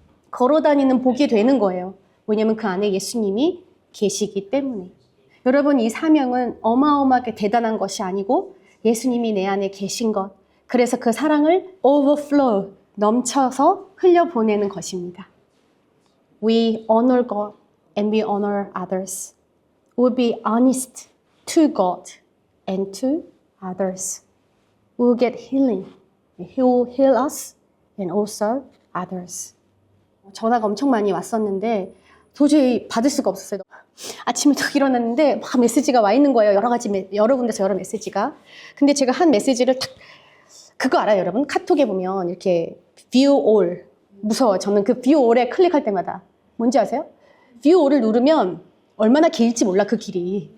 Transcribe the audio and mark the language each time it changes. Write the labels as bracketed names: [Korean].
[Korean] 걸어다니는 복이 되는 거예요. 왜냐하면 그 안에 예수님이 계시기 때문에. 여러분 이 사명은 어마어마하게 대단한 것이 아니고 예수님이 내 안에 계신 것. 그래서 그 사랑을 overflow, 넘쳐서 흘려보내는 것입니다. [English] We honor God and we honor others. We'll be honest to God and to others. We'll get healing. He will heal us and also others. [Korean] 전화가 엄청 많이 왔었는데 도저히 받을 수가 없었어요. 아침에 딱 일어났는데 막 메시지가 와 있는 거예요. 여러 군데서 여러 메시지가. 근데 제가 한 메시지를 딱 그거 알아요, 여러분? 카톡에 보면 이렇게 view all. 무서워요. 저는 그 view all에 클릭할 때마다. 뭔지 아세요? view all을 누르면 얼마나 길지 몰라, 그 길이.